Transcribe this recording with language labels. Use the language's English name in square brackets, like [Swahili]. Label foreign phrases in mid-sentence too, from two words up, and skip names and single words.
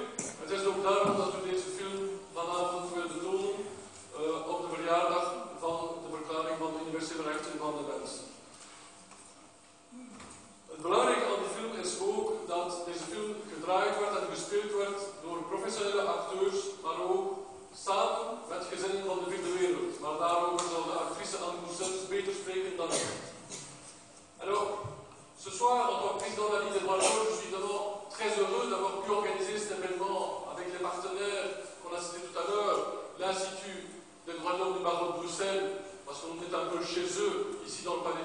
[Dutch] Het is ook daarom dat we deze film vanavond willen tonen op de verjaardag van de verklaring van de universele rechten van de mens. Het belangrijke aan die film is ook dat deze film gedraaid wordt en gespeeld wordt door professionele acteurs, maar ook samen met gezinnen van de vierde wereld. Maar daarover zal de actrice Anne Moussens beter spreken dan ik. [French] Alors, ce soir, en tant que président de la Ligue des droits de l'homme, je suis vraiment très heureux d'avoir pu organiser cet événement avec les partenaires qu'on a cités tout à l'heure, l'Institut des droits de l'homme du barreau de Bruxelles, parce qu'on est un peu chez eux, ici dans le palais